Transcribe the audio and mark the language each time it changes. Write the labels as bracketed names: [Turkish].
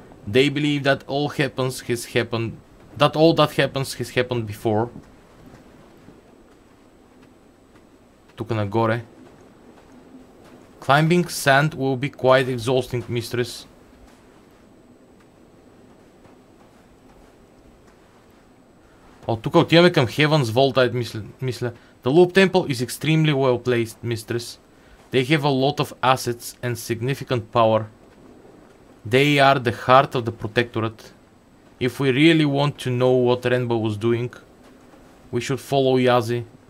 [English] They believe that all that happens has happened before. [Bulgarian] Тука нагоре. [English] Climbing sand will be quite exhausting, mistress. [Bulgarian] О, тук отиваме към Heaven's Vault, мисля. [English] The Loop Temple is extremely well placed, mistress. They have a lot of assets and significant power. They are the heart of the Protectorate. If we really want to know what Renba was doing, we should follow Yazi.